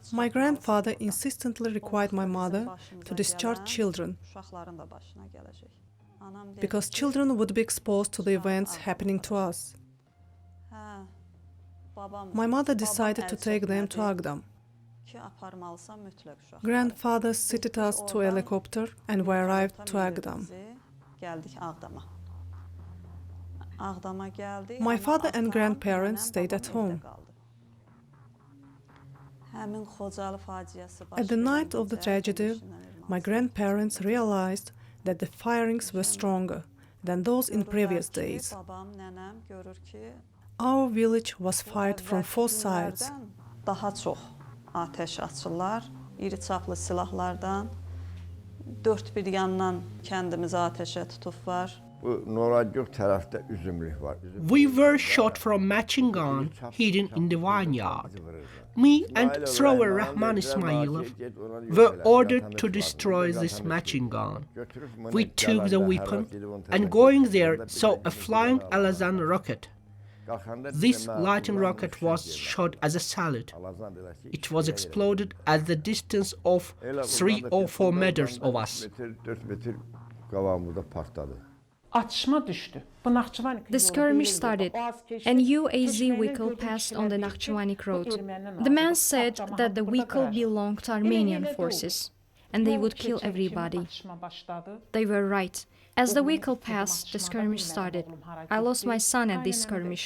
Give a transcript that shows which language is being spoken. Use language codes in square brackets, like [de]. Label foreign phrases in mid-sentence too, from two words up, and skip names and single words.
[en] My grandfather insistently required my mother to discharge children [az] uşaqların da başına gələcək. Anam dedi [en] because children would be exposed to the events happening to us. [az] hə, babam [en] My mother decided to take them to Agdam. [az] ki, aparmalısan mütləq uşaq. [en] Grandfather seated us to a helicopter and we arrived to Agdam. [az] Gəldik Ağdama. Ağdama gəldik. [en] My [az] amma [en] father and [az] atam, [en] grandparents [az] nənəm, [en] stayed [az] babam [en] at [az] evdə [en] home. [az] qaldı. Həmin Xocalı faciəsi [en] At the night of the tragedy, my grandparents realized that the firings were stronger than those in previous days. [az] Babam, nənəm görür ki, [en] Our village was fired from 4 sides. [az] daha çox atəş açırlar, iri çaplı silahlardan. Dörd bir yandan kəndimizi atəşə tutublar. Bu Noragöl tərəfdə üzümlük var. [en] We were shot from machine gun hidden in the vineyard. Me and thrower Rahman Ismailov were ordered to destroy this machine gun. We took the weapon and going there saw a flying Alazan rocket. This lightning rocket was shot as a salute. It was exploded at the distance of 3 or 4 meters of us. [az] 4 metr qabağımızda partladı. Atışma düşdü. Bu Naxçıvanik [en] The skirmish started. A new AZ vehicle passed on the Nakhchivanik road. The man said that the vehicle belonged to Armenian forces and they would kill everybody. They were right. As the vehicle passed, the skirmish started. I lost my son at this skirmish.